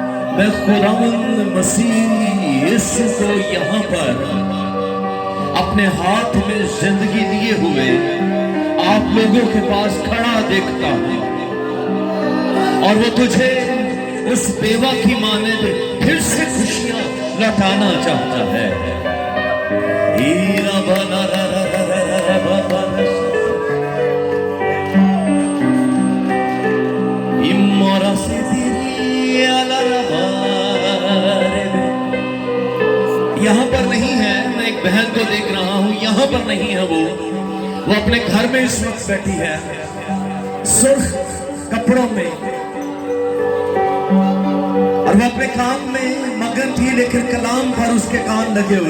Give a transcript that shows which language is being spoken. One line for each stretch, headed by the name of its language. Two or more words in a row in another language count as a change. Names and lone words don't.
Urdu: میں خداوند مسیح یسوع کو یہاں پر اپنے ہاتھ میں زندگی دیے ہوئے آپ لوگوں کے پاس کھڑا دیکھتا ہوں، اور وہ تجھے اس بیوہ کی مانند پھر سے خوشیاں لوٹانا چاہتا ہے۔ ہیرا بنا را را را را را را با با را امورا سے دیری علا را با رے بے۔ یہاں پر نہیں ہے، میں ایک بہن کو دیکھ رہا ہوں، یہاں پر نہیں ہے، وہ اپنے گھر میں اس وقت بیٹھی ہے، سرخ کپڑوں میں، اور وہ اپنے کام میں مگن تھی، لیکن کلام پر اس کے کان لگے ہوئے